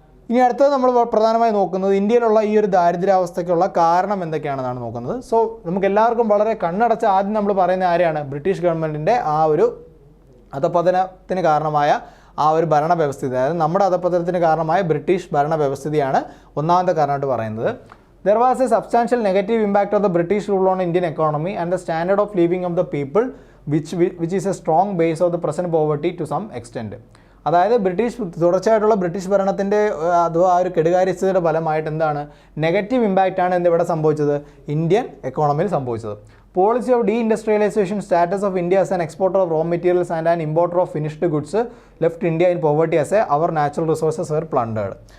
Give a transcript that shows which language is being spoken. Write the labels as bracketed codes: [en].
[ml] ഇനി അടുത്തത് നമ്മൾ പ്രധാനമായി നോക്കുന്നത് ഇന്ത്യയിലുള്ള ഈ ഒരു ദാരിദ്ര്യാവസ്ഥയ്ക്കുള്ള കാരണം എന്തൊക്കെയാണെന്നാണ് നോക്കുന്നത്. സോ നമുക്ക് എല്ലാവർക്കും വളരെ കണ്ണടച്ച് ആദ്യം നമ്മൾ പറയുന്ന ആരെയാണ്, ബ്രിട്ടീഷ് ഗവൺമെൻറ്റിൻ്റെ ആ ഒരു അധപതനത്തിന് കാരണമായ ആ ഒരു ഭരണ വ്യവസ്ഥിതി, അതായത് നമ്മുടെ അധപതനത്തിന് കാരണമായ ബ്രിട്ടീഷ് ഭരണ വ്യവസ്ഥിതിയാണ് ഒന്നാമത്തെ കാരണമായിട്ട് പറയുന്നത്. [en] There was a substantial negative impact of the British rule on Indian economy and the standard of living of the people, which is a strong base of the present poverty to some extent. [ml] അതായത് തുടർച്ചയായിട്ടുള്ള British ഭരണത്തിൻ്റെ അഥവാ ആ ഒരു കെടുകാര്യസ്ഥതയുടെ ഫലമായിട്ട് എന്താണ്, negative ഇമ്പാക്റ്റാണ് എന്തിവിടെ സംഭവിച്ചത്, Indian എക്കോണമിയിൽ സംഭവിച്ചത്. [en] Policy of deindustrialization, status of India as an exporter of raw materials and an importer of finished goods left India in poverty as a our natural resources were plundered.